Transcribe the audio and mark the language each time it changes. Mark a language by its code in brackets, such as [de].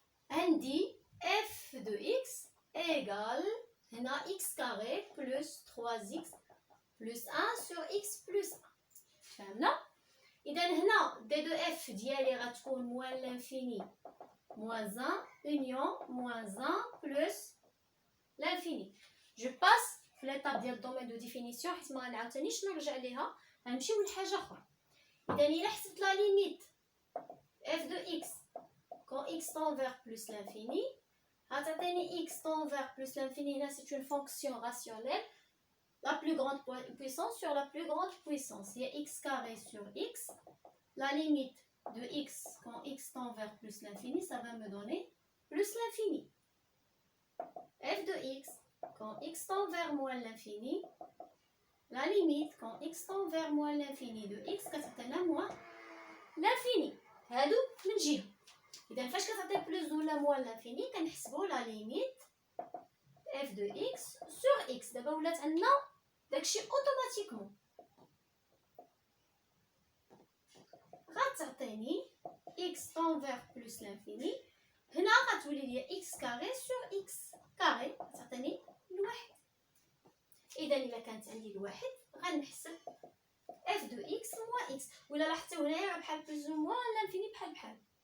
[fr] عندي f de x égale هنا x carré plus 3x plus 1 sur x plus 1. [ar] فهمنا؟ إذا هنا [fr] d de f ديالي غتكون moins l'infini moins 1 union moins 1 plus l'infini. Je passe [ar] في l'étape ديال الدومين دو ديفينيسيون حيت ما غنعاوتانيش نرجع ليها. غنمشيو لحاجة أخرى. [fr] إذا إلا حسبت لا ليميت f de x quand x tend vers plus l'infini غتعطيني x tend vers plus l'infini. هنا c'est une fonction rationnelle. La plus grande puissance sur la plus grande puissance. Il y a x carré sur x. La limite de x quand x tend vers plus l'infini, ça va me donner plus l'infini. f de x quand x tend vers moins l'infini. La limite quand x tend vers moins l'infini de x [ar] كتعطينا [fr] moins l'infini. [ar] هادو من جهة. إذا فاش كتعطي [fr] plus ولا moins l'infini كنحسبو la limite f de x sur x. [ar] دابا ولات عندنا داكشي اوتوماتيكمون. [fr] غتعطيني x tend vers plus l'infini. [ar] هنا غتولي ليا x carré sur x carré غتعطيني الواحد. إذا إلا كانت عندي الواحد غنحسب f de x moins x. ولا لاحظتوا هنايا بحال plus ou moins l'infini بحال بحال.